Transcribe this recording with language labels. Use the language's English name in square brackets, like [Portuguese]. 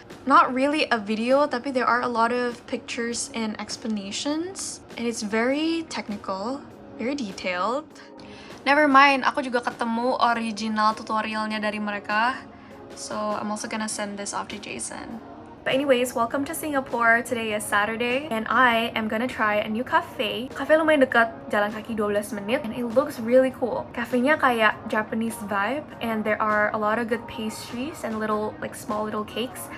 [English] Not really a video, tapi there are a lot of pictures and explanations. And it's very technical, very detailed. Never mind, [Indonesian] aku juga ketemu original tutorialnya dari mereka. [English] So I'm also gonna send this off to Jason. But anyways, welcome to Singapore. Today is Saturday and I am gonna try a new cafe. [Indonesian] Cafe lumayan dekat, jalan kaki 12 menit, [English] and it looks really cool. [Indonesian] Cafenya kayak [English] Japanese vibe and there are a lot of good pastries and small little cakes.